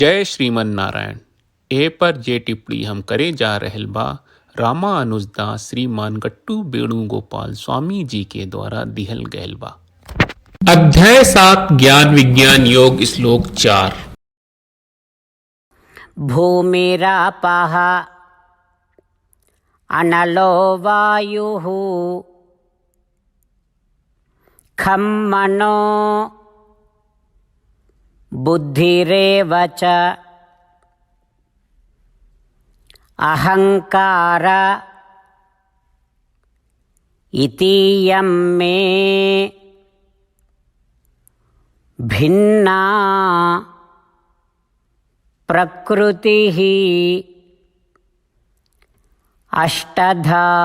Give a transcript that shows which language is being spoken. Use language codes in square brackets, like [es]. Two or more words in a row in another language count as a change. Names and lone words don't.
[sa] जय श्रीमन नारायण। [bho] ए पर जे टिप्पणी हम करे जा रहल बा रामानुजदास श्रीमान गट्टू वेणुगोपाल स्वामी जी के द्वारा दिहल गयल बा। अध्याय 7 ज्ञान विज्ञान योग श्लोक 4। [sa] भूमिरापः अनलो वायुः खं मनो बुद्धिरेव च अहंकार इतीयं मे भिन्ना प्रकृतिः अष्टधा।